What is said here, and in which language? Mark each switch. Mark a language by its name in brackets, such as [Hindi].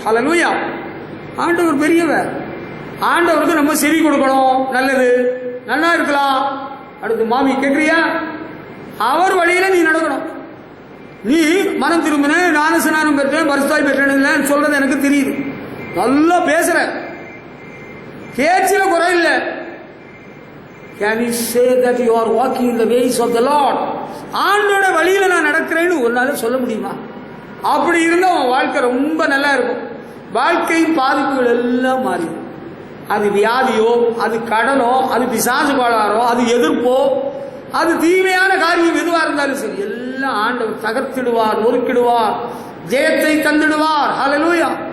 [Tamil] ஹல்லேலூயா. ஆண்டவர் பெரியவர். ஆண்டவருக்கு நம்ம செவி கொடுக்கணும். நல்லது, நல்லா இருக்கலாம். அடுத்து மாமி கேட்கிறியா? அவர் வழியில நீ நடக்கணும். நீ மனம் திரும்பின, ஞானஸ்நானம் பெற்றேன், பரிசுத்தாய் பெற்றேன் சொல்றது எனக்கு தெரியுது. நல்லா பேசுற, பேச்சில குறை இல்லை. [English] Can you say that you are walking in the ways of the Lord? [Tamil] ஆண்டோட வழியில நான் நடக்கிறேன்னு ஒரு நாள் சொல்ல முடியுமா? அப்படி இருந்தா உன் வாழ்க்கை ரொம்ப நல்லா இருக்கும். வாழ்க்கையின் பாதிப்புகள் எல்லாம் மாறிடும். அது வியாதியோ, அது கடனோ, அது பிசாசு பாடாரோ, அது எதிர்ப்போ, அது தீமையான காரியம் எதுவா இருந்தாலும் சரி, எல்லாம் ஆண்டவர் தகர்த்திடுவார், நொறுக்கிடுவார், ஜெயத்தை தந்துடுவார். ஹல்லேலூயா.